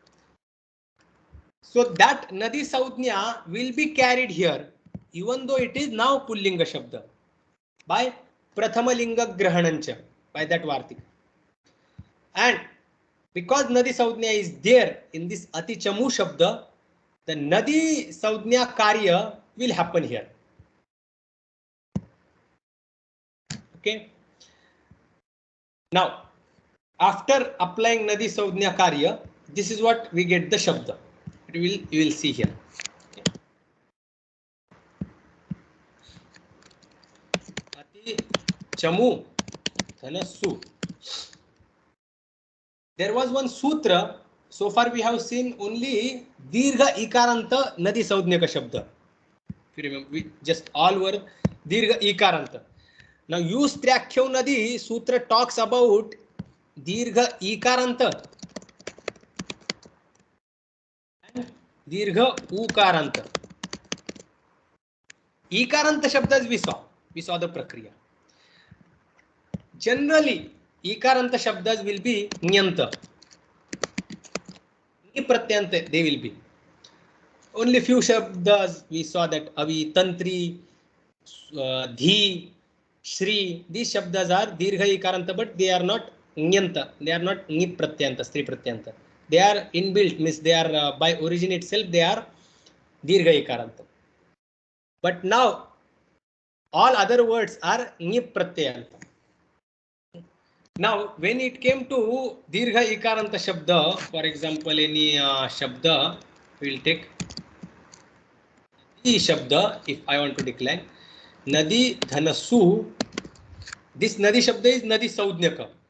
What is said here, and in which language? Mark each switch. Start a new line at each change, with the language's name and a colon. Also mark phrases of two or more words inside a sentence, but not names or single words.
English: So that
Sanskrit: nadi saudnya
English: will be carried here even though it is now
Sanskrit: pullinga shabda
English: by
Sanskrit: prathama linga grahanancha,
English: by that vartika. And because
Sanskrit: nadi saudnya
English: is there in this
Sanskrit: ati chamu shabda,
English: the
Sanskrit: nadi saudnya karya
English: will happen here. Okay. Now after applying
Sanskrit: nadi saudnya karya,
English: this is what we get the shabda. You will see here.
Sanskrit: Okay. Ati chamu dhanasu.
English: There was one sutra. So far we have seen only
Sanskrit: dirgha ikaranta nadi saudnyaka shabda.
English: If you remember, we just all were
Sanskrit: dirgha ikaranta.
English: Now use
Sanskrit: trakhyo nadi sutra
English: talks about
Sanskrit: dirgha ikaranta
English: and
Sanskrit: dirgha ukaranta. Ikaranta shabdas
English: we saw the prakriya. Generally
Sanskrit: ikaranta shabdas
English: will be nyanta. Pratyanta they will be. Only few shabdas we saw that
Sanskrit: avi, tantri, dhi, shri.
English: These shabdas are
Sanskrit: dirgha ikaranta,
English: but they are not nyanta. They are not
Sanskrit: ni pratyanta, stri pratyanta.
English: They are inbuilt, means they are by origin itself they are
Sanskrit: dirgha ikaranta.
English: But now all other words are
Sanskrit: ni pratyanta.
English: Now when it came to
Sanskrit: dirgha ikaranta shabda,
English: for example any shabda, we will take
Sanskrit: nadi shabda,
English: if I want to decline,
Sanskrit: nadi dhanasu,
English: this
Sanskrit: nadi shabda
English: is
Sanskrit: nadi saudnyaka.